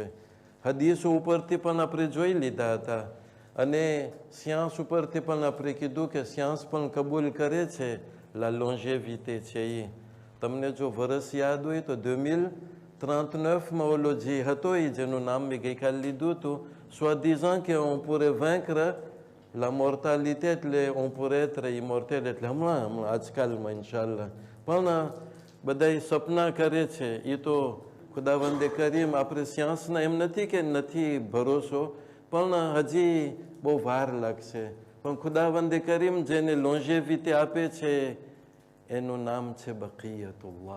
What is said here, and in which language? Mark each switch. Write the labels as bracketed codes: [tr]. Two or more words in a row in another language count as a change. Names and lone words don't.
[gu] હદીસો ઉપરથી પણ આપણે જોઈ લીધા હતા અને સિયાંસ ઉપરથી પણ આપણે કીધું કે સિયાંસ પણ કબૂલ કરે છે [fr] la longévité [gu] છે. એ તમને જો વર્ષ યાદ હોય તો 2039માં ઓલો જે હતો એ જેનું નામ મેં ગઈકાલે લીધું હતું, [fr] soi-disant કે on pourrait vaincre la mortalité, એટલે on pourrait être immortel, [gu] એટલે હમણાં આજકાલમાં ઇન્શાલ્લાહ. પણ બધા સપના કરે છે, એ તો [ur] خداوندِ کریم [gu] આપણે સિયાંસના એમ નથી કે નથી ભરોસો, પણ હજી બહુ વાર લાગશે. પણ [ur] خداوندِ کریم [gu] જેને લોન્જેવિટી આપે છે એનું નામ છે બકિયતુલ્લાહ.